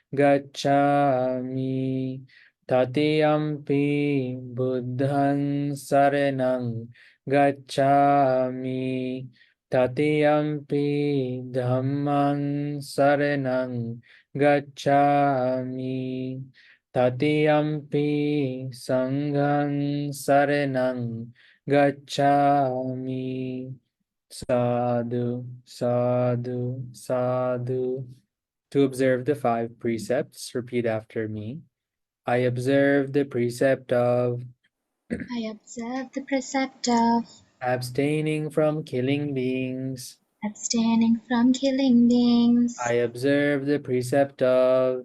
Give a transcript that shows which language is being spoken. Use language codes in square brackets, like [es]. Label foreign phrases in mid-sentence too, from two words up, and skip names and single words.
[pi] gacchāmi Tatiyampi buddhaṃ saraṇaṃ gacchāmi Tatiyampi dhammaṃ saraṇaṃ gacchāmi Tatiyampi sanghaṃ saraṇaṃ gacchāmi. Sadhu, sadhu, sadhu. [en] To observe the 5 precepts, repeat after me. I observe the precept of I observe the precept of abstaining from killing beings. abstaining from killing beings. I observe the precept of